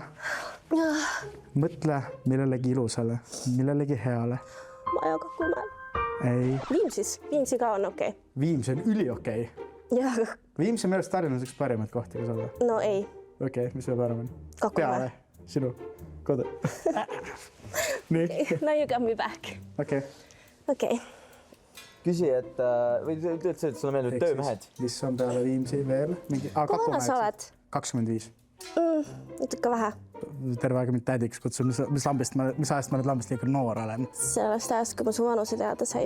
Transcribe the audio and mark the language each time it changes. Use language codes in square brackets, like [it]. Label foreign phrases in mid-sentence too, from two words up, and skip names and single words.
[et] Mõtle millelegi ilusale, millelegi heale. Maja Kakumäel. Ei. Viimsis. Viimsi ka on okei. Viimsi on üliokei. Jah. Viimsi meelest Tallinnas üks parimaid kohti, kus olla. No ei. Okei, mis veel parem on? Kakumäe. Sinu kodu. [en] Now you got me back. [et] Okei. Küsi, et või ütled see, et sulle meeldib töömehed? Mis on peale Viimsi veel? Kui vana sa oled? 25. Natuke vähe. terve aeg mind tädiks kutsub, mis ajast ma nüüd lambist liiga noor olen. Sellest ajast, kui ma su vanuse teada sain.